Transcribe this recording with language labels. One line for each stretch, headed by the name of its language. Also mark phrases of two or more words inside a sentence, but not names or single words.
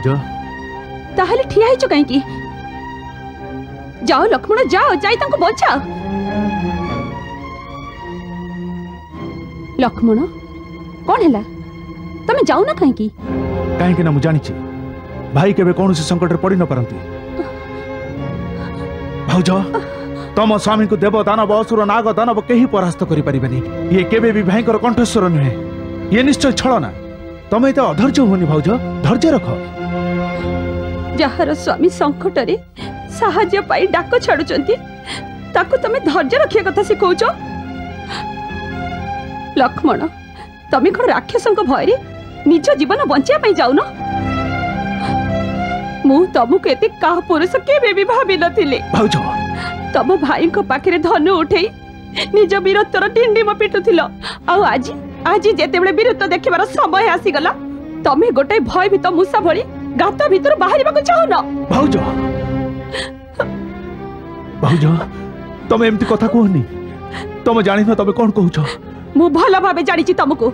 Odia: ତାହାଲେ ଠିଆ ହେଇଛ କାହିଁକି? ଯାଅ ଲକ୍ଷ୍ମଣ ଯାଅ, ଯାଇ ତାଙ୍କୁ ବଞ୍ଚାଅ। ଲକ୍ଷ୍ମଣ କଣ ହେଲା? ତମେ ଯାଅ ନା କାହିଁକି? କାହିଁକି ନା ମୁଁ ଜାଣିଛି ଭାଇ କେବେ କୌଣସି ସଙ୍କଟ ରେ ପଡ଼ି ନ ପାରନ୍ତି। ଭାଉଜ ତମ ସ୍ୱାମୀ କୁ ଦେବ ଦାନବ ଅସୁର ନାଗ ଦାନବ କେହି ପରାସ୍ତ କରି ପାରିବେନି। ଏ କେବେ ଭି ଭାଇ ଙ୍କ କଣ୍ଠସ୍ୱର ନୁହେଁ। ଏ ନିଶ୍ଚୟ ଛଳନା। ତମେ ତ ଅଧୈର୍ଯ୍ୟ ହୁଅନି ଭାଉଜ, ଧୈର୍ଯ୍ୟ ରଖ। ଯାହାର ସ୍ୱାମୀ ସଙ୍କଟ ରେ ସାହାଯ୍ୟ ପାଇଁ ଡାକ ଛାଡୁଛନ୍ତି ତାକୁ ତମେ ଧୈର୍ଯ୍ୟ ରଖିବା କଥା ଶିଖାଉଛ। ଲକ୍ଷ୍ମଣ ତମେ କଣ ରାକ୍ଷସଙ୍କ ଭୟ ରେ ନିଜ ଜୀବନ ବଞ୍ଚିବା ପାଇଁ ଯାଉ ନ? ମୁଁ ତମକୁ ଏତେ କାପୁରୁଷ କେବେ ଭି ଭାବି ନଥିଲି। ଭାଉଜ ତମ ଭାଇ ଙ୍କ ପାଖରେ ଧନୁ ଉଠାଇ ନିଜ ବୀରତ୍ୱର ଡିଣ୍ଡିମ ପିଟୁଥିଲ। ଆଉ ଆଜି ଆଜି ଯେତେବେଳେ ବୀରତ୍ୱ ଦେଖିବାର ସମୟ ଆସି ଗଲା ତମେ ଗୋଟେ ଭୟଭୀତ ମୂଷା ଭଳି ଗାତ ଭିତରୁ ବାହାରିବାକୁ ଚାହଁ ନ? ଭାଉଜ ଭାଉଜ ତମେ ଏମିତି କଥା କୁହନି। ତମେ ଜାଣି ନ ତମେ କଣ କହୁଛ? ମୁଁ ଭଲ ଭାବେ ଜାଣିଛି ତମକୁ।